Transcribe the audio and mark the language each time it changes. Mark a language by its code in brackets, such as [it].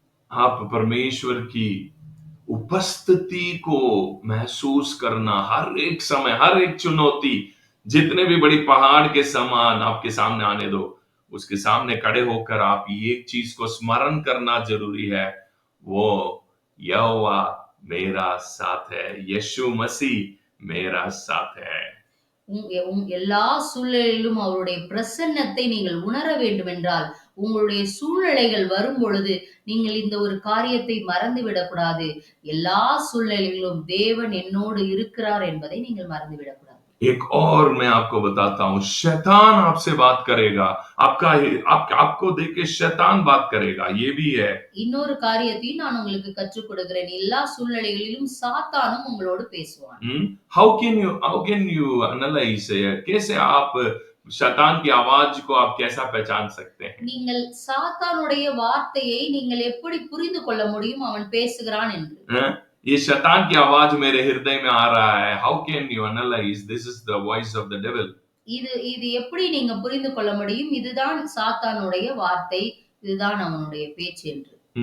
[hi] आप परमेश्वर की उपस्थिति को महसूस करना, हर एक समय, हर एक चुनौती जितने भी बड़ी पहाड़ के समान आपके सामने आने दो, उसके सामने खड़े होकर आप एक चीज को स्मरण करना जरूरी है, वो यहोवा मेरा साथ है, यीशु मसीह मेरा साथ है. [ta] எல்லா சூழ்நிலையிலும் அவருடைய பிரசன்னத்தை நீங்கள் உணர வேண்டும் என்றால், உங்களுடைய சூழ்நிலைகள் வரும் பொழுது நீங்கள் இந்த ஒரு காரியத்தை மறந்து விடக்கூடாது. எல்லா சூழ்நிலைகளிலும் தேவன் என்னோடு இருக்கிறார் என்பதை நீங்கள் மறந்து விடக்கூடாது. [hi] एक और मैं आपको बताता हूं, शैतान आपसे बात करेगा, आपको देख के शैतान बात करेगा, ये भी है. [ta] இன்னொரு காரியத்தையும் நான் உங்களுக்கு கற்றுக் கொடுக்கிறேன். எல்லா சூழ்நிலைகளிலும் சாத்தானும் உங்களோடு பேசுவான். [en] How can you analyze, [hi] कैसे आप शैतान की आवाज को आप कैसा पहचान सकते हैं? [ta] நீங்கள் சாத்தானுடைய வார்த்தையை நீங்கள் எப்படி புரிந்து கொள்ள முடியும் அவன் பேசுகிறான் என்று? [hi] ये शैतान की आवाज मेरे हृदय में आ रहा है. [en] How can you analyze this is the voice of the devil? [ta] இது எப்படி நீங்க புரிந்து கொள்ள முடியும்? இதுதான் சாத்தானுடைய வார்த்தை, இதுதான் அவனுடைய பேச்சு என்று.